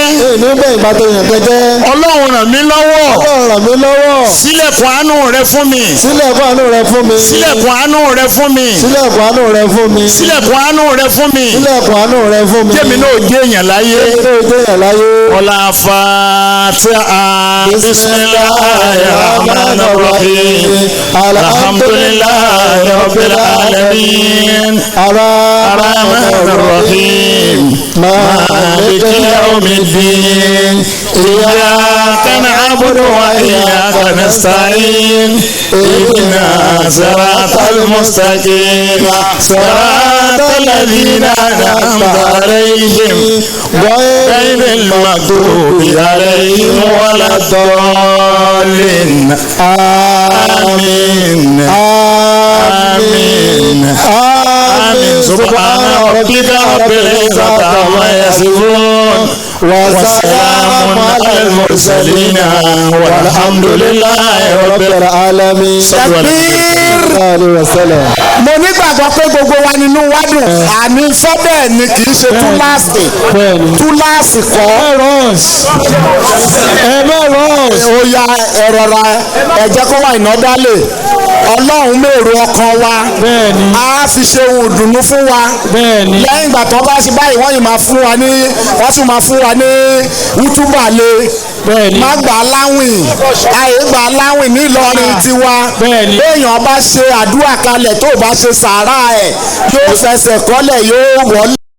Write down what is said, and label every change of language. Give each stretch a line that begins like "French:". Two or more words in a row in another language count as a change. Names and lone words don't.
Yoruba: nígbà ìbátan kẹjẹ. ọlọ́run ràn mí lọ́wọ́ ọlọ́run ràn mí lọ́wọ́. sílẹ̀kùn àánú rẹ fún mi sílẹ̀kùn àánú rẹ fún mi. sílẹ̀kùn àánú rẹ fún mi sílẹ̀kùn àánú rẹ fún mi. sílẹ̀kùn àánú rẹ fún mi sílẹ̀kùn àánú rẹ fún mi. jẹ́mi náà jẹ́ èèyàn láyé ilé ìjọyàn láyé.
Arabic: ọlá fatiha بسم الله الرحمن الرحيم الحمد لله رب العالمين الرحمن الرحيم مالك يوم الدين إياك نعبد وإياك نستعين اهدنا الصراط المستقيم صراط الذين أنعمت عليهم غير المغضوب عليهم ولا الضالين آمين آمين آمين سبحان ربك رب العزة عما يصفون وسلام على المرسلين والحمد لله رب العالمين.
Yoruba: mo nígbàgbọ́ pé gbogbo wa nínú wa dùn àní sọ́bẹ̀ ni kì í ṣe túláàsì kọ́ ó ya ẹ̀rọra ẹ̀jẹ̀ kó wà iná dálé ọlọ́run mèrò ọkàn wa á fi ṣe ohun ìdùnnú fún wa lẹ́yìn ìgbà tó bá ṣe báyìí wọ́n yìí máa fún wa ní wọ́n tún máa fún wa ní wútúbà lé má gbà á láwìn àyè gbà á láwìn ní Ìlọrin tiwa béèyàn bá ṣe àdúrà kalẹ̀ tó bá ṣe sàárà ẹ̀ yóò fẹsẹ̀ kọ́lẹ̀ yóò wọlé.